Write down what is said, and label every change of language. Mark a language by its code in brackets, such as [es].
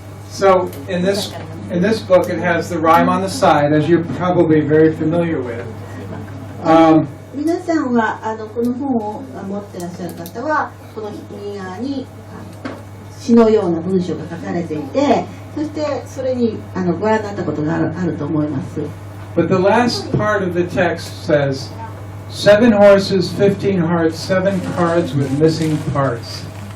[en] So in this book, it has the rhyme on the side, as you're probably very familiar with. [ja] 皆さんはこの本を持っていらっしゃる方はこの右側に詩のような文章が書かれていて、そしてそれにご覧になったことがあると思います。 [en] But the last part of the text says, 7 horses, 15 hearts, 7 cards with missing parts.